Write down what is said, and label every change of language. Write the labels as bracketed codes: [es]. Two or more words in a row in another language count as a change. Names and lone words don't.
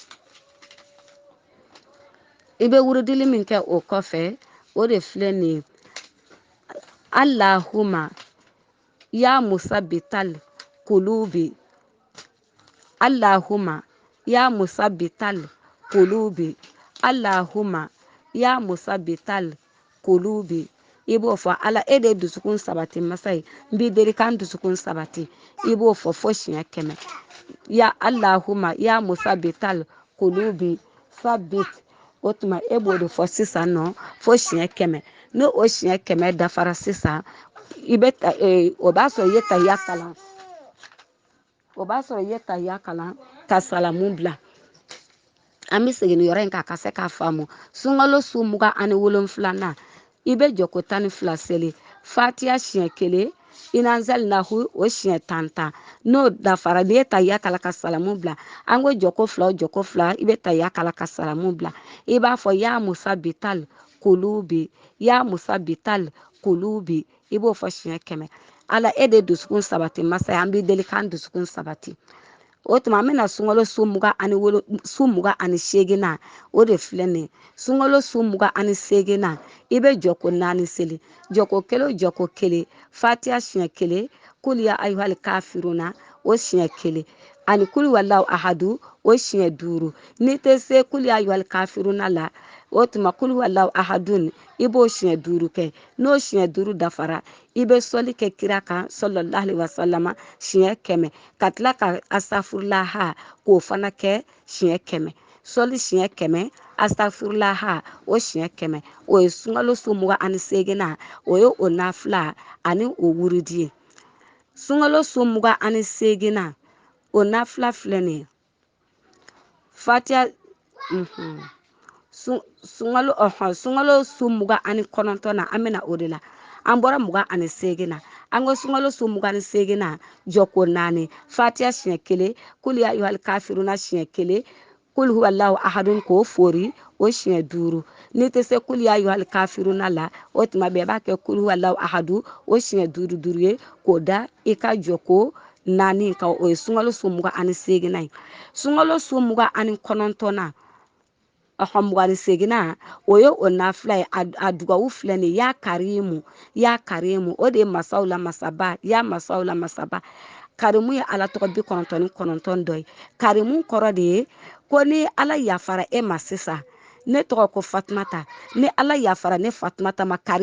[bm] i bɛ wurudili min kɛ o kɔfɛ o de filɛ nin ye [ar] اللهم يا مثبت القلوب اللهم يا مثبت القلوب اللهم يا مثبت القلوب [bm] i b'o fɔ ala e de ye dusukun sabati masa ye n b'i deli k'an dusukun sabati i b'o fɔ fo siɲɛ 100 [ar] يا اللهم يا مثبت القلوب ثبت [bm] o tuma e b'o de fɔ sisan nɔ fo siɲɛ 100 n'o o siɲɛ 100 dafara sisan i bɛ o b'a sɔrɔ i ye tayya kalan ka salamu bila an bɛ segin ni yɔrɔ in kan a ka se k'a faamu sunkalo su 27nan i bɛ jɔko 12 seli fatiha siɲɛ 1 inanzalinahu o siɲɛ 10 n'o dafara n'i ye tayya kala ka salamu bila an ko jɔko 2 o jɔko 2 i bɛ tayya kala ka salamu bila i b'a fɔ [ar] يا مثبت القلوب يا مثبت القلوب [bm] i b'o fɔ siɲɛ 100 ala e de dusukun sabati masa ye an b'i deli k'an dusukun sabati o tuma an bɛna sunkalo su 28nan o de filɛ nin ye sunkalo su 28nan i bɛ jɔko 4 seli jɔko 1 o jɔko 1 fatiha siɲɛ 1 [ar] قل يا أيها الكافرون [bm] o siɲɛ 1 ani [ar] قل هو الله أحد [bm] o siɲɛ 5 n'i tɛ se [ar] قل يا أيها الكافرون [bm] la o tuma [ar] قل هو الله أحد [bm] i b'o siɲɛ 5 kɛ n'o siɲɛ 5 dafara i bɛ sɔli kɛ kira kan [ar] صلى الله عليه وسلم [bm] siɲɛ 100 ka tila ka astafurlaha k'o fana kɛ siɲɛ 100 sɔli siɲɛ 100 astafurlaha o siɲɛ 100 o ye sunkalo su 28 o ye o nafila ani o wuridi ye sunkalo su 28 o nafila filɛ nin ye fatiha sunkalo su 29 na an bɛna o de la an bɔra 28 na an ko sunkalo su 28 na jɔko 4 fatiha siɲɛ 1 [ar] قل يا أيها الكافرون [bm] siɲɛ 1 [ar] قل هو الله أحد [bm] k'o fori o siɲɛ 5 n'i tɛ se [ar] قل يا أيها الكافرون [bm] la o tuma bɛɛ b'a kɛ [ar] قل هو الله أحد [bm] o siɲɛ 5 ye k'o da i ka jɔko 4 kan o ye sunkalo su 28 na ye sunkalo su 29 na 28 o ye o nafila ye a dugawu filɛ nin [ar] يا كريم [bm] o de ye masaw la masaba ya masaw la masaba karimu ye ala tɔgɔ 99 dɔ ye karimu kɔrɔ de ye ko ni ala yafara e ma sisan ne tɔgɔ ko Fatumata ni ala yafara ne Fatumata ma karimu